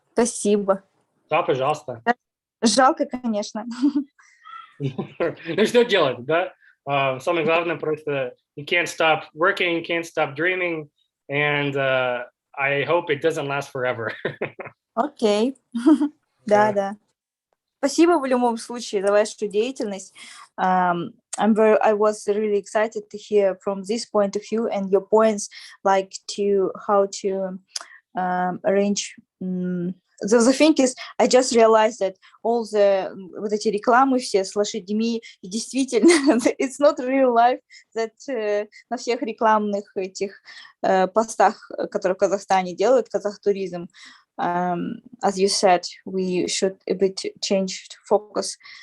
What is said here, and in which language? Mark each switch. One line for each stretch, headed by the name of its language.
Russian: Спасибо. Да, пожалуйста. Жалко, конечно. Ну что делать, да? Самое главное просто
English: you can't stop working, you can't stop dreaming, and I hope it doesn't last forever.
Russian: Окей. Да, да. Спасибо в любом случае за вашу деятельность.
English: I was really excited to hear from this point of view and your points, like to how to arrange. The thing is, I just realized that all the
Russian: вот эти рекламы все с лошадьми, и действительно,
English: it's not real life that
Russian: на всех рекламных этих постах, которые в Казахстане делают, Казахтуризм,
English: as you said, we should a bit change focus.